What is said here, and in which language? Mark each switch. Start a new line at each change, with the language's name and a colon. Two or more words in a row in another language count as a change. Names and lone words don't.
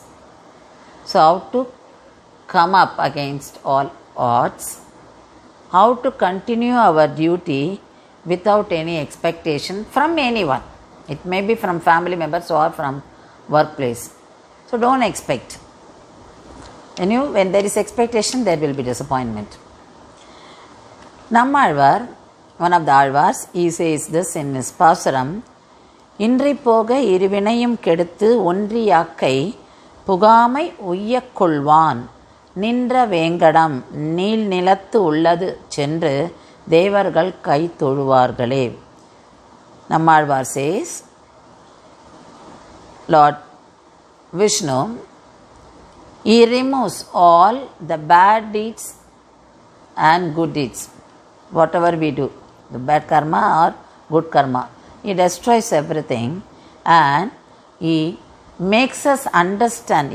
English: So how to come up against all odds, how to continue our duty without any expectation from anyone. It may be from family members or from workplace. So don't expect. When there is expectation, there will be disappointment. Nammalvar, one of the Alvars, he says this in his Pasuram,
Tamil: இன்றி போக இருவினையும் கெடுத்து ஒன்றி யாக்கை புகாமை உய்யக்கொள்வான் நின்ற வேங்கடம் நீல் நிலத்து உள்ளது சென்று தேவர்கள் கை தொழுவார்களே.
English: Nammalvar says, Lord Vishnu, he removes all the bad deeds and good deeds. Whatever we do, the bad karma or good karma, he destroys everything and he makes us understand.